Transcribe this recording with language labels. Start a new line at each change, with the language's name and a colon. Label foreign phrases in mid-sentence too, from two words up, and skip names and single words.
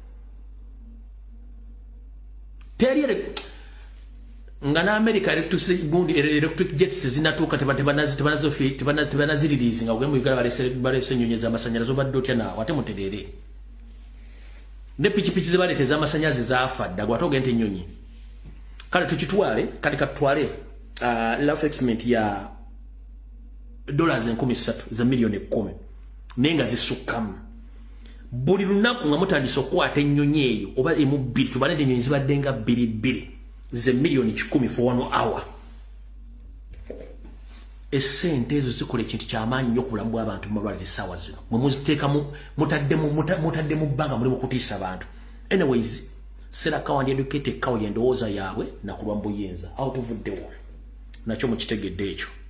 Ganda: Teriere nga na America
English: electric jets
Ganda: zinatuuka tebanaziririzi nga mu Uganda balese enyonyi z'amasanyalaze obadde otya naawe ate mutereere. Ne pikipiki ze baleeta ez'amasanyalaze zaafa dda gwe ate ogenda ennyonyi. Kale tukitwale kati katutwale
English: life experiment
Ganda: ya $3,000 za milioni 10 nenga zisukkamu. Buli lunaku nga mutandise okukwata ennyonyi eyo oba emu bbiri tubalende ennyonyi zibadde nga bbiri ze milioni 10
English: for 1 hour.
Ganda: Essente ezo zikola ekintu ky'amaanyi nnyo ku bulamu bw'abantu mu malwaliro essaawa zino mwe muziteekamu mutadde mu bbanga mulimu kutiisa abantu. Anyways Sera Kawandi educated Kawuli endowooza yaabwe nakulwa mu buyinza awo tuvuddewo nakyo mukitegedde ekyo.